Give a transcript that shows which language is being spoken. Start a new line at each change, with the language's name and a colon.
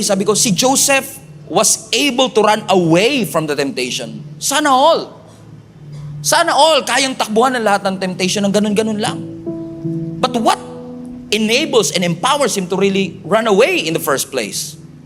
Filipino: Sabi ko, si
English: Joseph was able to run away from the temptation.
Filipino: Sana all. Sana all. Kayang takbuhan ng lahat ng temptation ng ganun-ganun lang.
English: But what enables and empowers him to really run away in the first place?